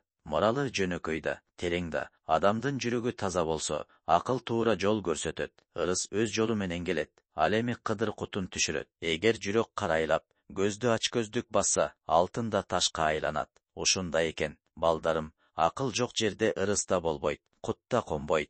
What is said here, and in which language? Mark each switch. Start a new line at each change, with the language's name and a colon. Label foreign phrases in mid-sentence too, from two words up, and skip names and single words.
Kyrgyz: Моралы жөнөкөй да, терең да. Адамдын жүрөгү таза болсо, акыл туура жол көрсөтөт. Ырыс өз жолу менен келет. Ал эми Кыдыр кутун түшүрөт. Эгер жүрөк карайлап, көздү ачкөздүк басса, алтын да ташка айланат. Ушундай экен, балдарым, Ақыл жоқ жерде ырыс та болбойт, құт та қонбойт.